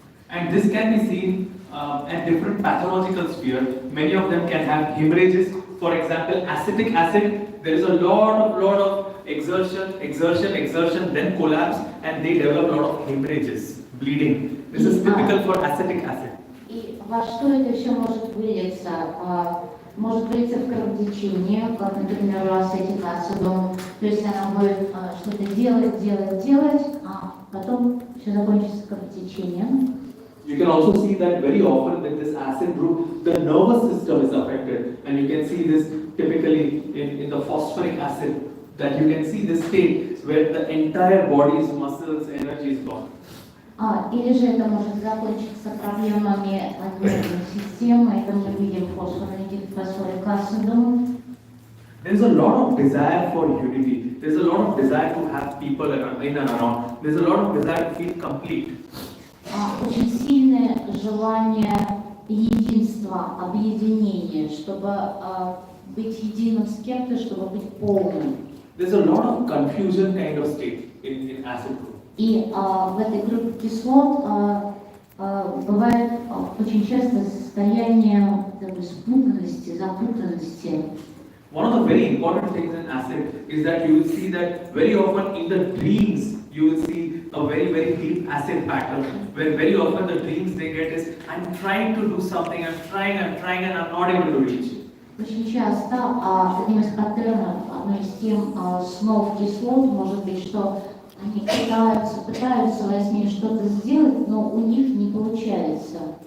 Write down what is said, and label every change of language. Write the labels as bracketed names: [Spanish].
[English] And this can be seen at different pathological spheres. Many of them can have hemorrhages. For example, acetic acid, there is a lot of exertion, then collapse, and they develop a lot of hemorrhages, bleeding. This is typical for acetic acid. [Russian] И во что это все может вылиться? Может вылиться в кровотечение, как, например, у ацетик ацидом. То есть она будет что-то делать, а потом все закончится кровотечением. [English] You can also see that very often with this acid group, the nervous system is affected, and you can see this typically in the phosphoric acid, that you can see this state where the entire body's muscles, energy is gone. [Russian] Или же это может закончиться проблемами нервной системы, это мы видим фосфорик ацидом. [English] There's a lot of desire for unity. There's a lot of desire to have people in and around. There's a lot of desire to feel complete. [Russian] Очень сильное желание единства, объединения, чтобы быть единым с кем-то, чтобы быть полным. [English] There's a lot of confusion kind of state in acid group. [Russian] И в этой группе кислот бывает очень часто состояние такой спутанности, запутанности. [English] One of the very important things in acid is that you will see that very often in the dreams you will see a very deep acid pattern where very often the dreams they get is I'm trying to do something, I'm trying and I'm not able to reach. [Russian] Очень часто одним из паттернов, одной из тем снов кислот может быть, что они пытаются во сне что-то сделать, но у них не получается.